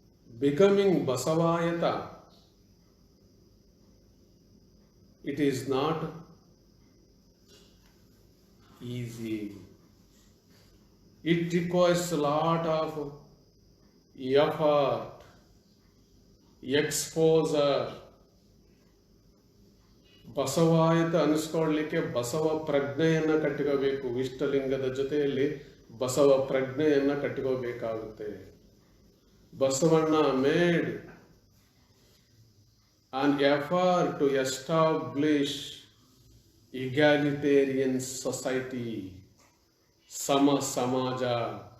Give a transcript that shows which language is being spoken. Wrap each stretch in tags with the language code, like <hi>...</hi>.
<en>Becoming ಬಸವಾಯತ, it is not easy. It requires a lot of effort, exposure.</en> <kn>ಬಸವಾಯತ ಅನಿಸ್ಕೊಳ್ಳಲಿಕ್ಕೆ Basava ಪ್ರಜ್ಞೆಯನ್ನ ಕಟ್ಟಿಕೋಬೇಕು. ಇಷ್ಟಲಿಂಗದ ಜೊತೆಯಲ್ಲಿ Basava ಪ್ರಜ್ಞೆಯನ್ನ ಕಟ್ಟಿಕೋಬೇಕಾಗುತ್ತೆ.</kn> <en>Basavanna made an effort to establish egalitarian society, sama samaja.</en>